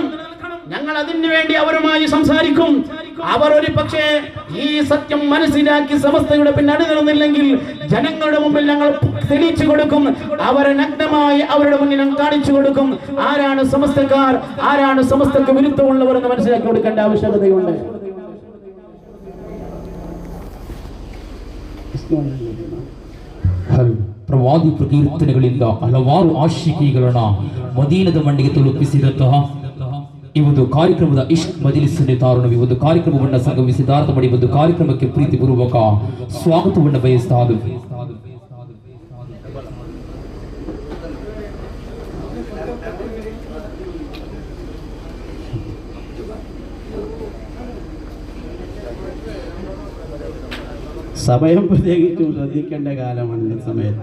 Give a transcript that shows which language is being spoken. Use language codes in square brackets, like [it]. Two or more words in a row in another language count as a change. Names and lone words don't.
[ml] ഞങ്ങൾ അതിനു വേണ്ടി അവരുമായി സംസാരിക്കും. അവർ ഒരു പക്ഷേ ഈ സത്യം മനസ്സിലാക്കി സമസ്തയുടെ പിന്നണി നിന്നില്ലെങ്കിൽ ജനങ്ങളുടെ മുമ്പിൽ ഞങ്ങൾ തെളിയിച്ചു കൊടുക്കും. അവരെ നഗ്നമായി അവരുടെ മുന്നിൽ കാണിച്ചു കൊടുക്കും. ആരാണ് സമസ്തക്കാർ, ആരാണ് സമസ്തക്ക് വിരുദ്ധമുള്ളവർ എന്ന് മനസ്സിലാക്കി കൊടുക്കേണ്ട ആവശ്യകതയുണ്ട്. [kn] ಪ್ರವಾದಿ ಪ್ರಕೀರ್ತನೆಗಳಿಂದ ಹಲವಾರು ಆಶಿಕೆಗಳನ್ನ ಮದೀನದ ಮಂಡಿಗೆ ತಲುಪಿಸಿದಂತಹ ಈ ಒಂದು ಕಾರ್ಯಕ್ರಮದ [ar] عشق مجلس [kn] ನೇತಾರರು ಈ ಒಂದು ಕಾರ್ಯಕ್ರಮವನ್ನು ಸಂಗಮಿಸಿದಾರ್ಥ ಮಾಡಿ ಒಂದು ಕಾರ್ಯಕ್ರಮಕ್ಕೆ ಪ್ರೀತಿಪೂರ್ವಕ ಸ್ವಾಗತವನ್ನು ಬಯಸ್ತಾ ಇದ್ದೀವಿ. [ml] സമയം പ്രത്യേകിച്ചും ശ്രദ്ധിക്കേണ്ട കാലമാണ് ഈ സമയത്ത്.